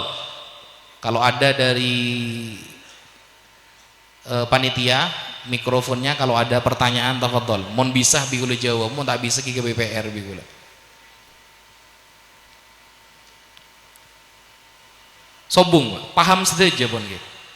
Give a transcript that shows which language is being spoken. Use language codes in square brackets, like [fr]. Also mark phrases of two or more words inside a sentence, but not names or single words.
[id] Kalau ada dari panitia mikrofonnya, kalau ada pertanyaan tafadhol. [mad] Mun bisa bi kula jawab, mun tak bisa ki ke BPR bi kula. Sobung, [id] paham saja pun gitu.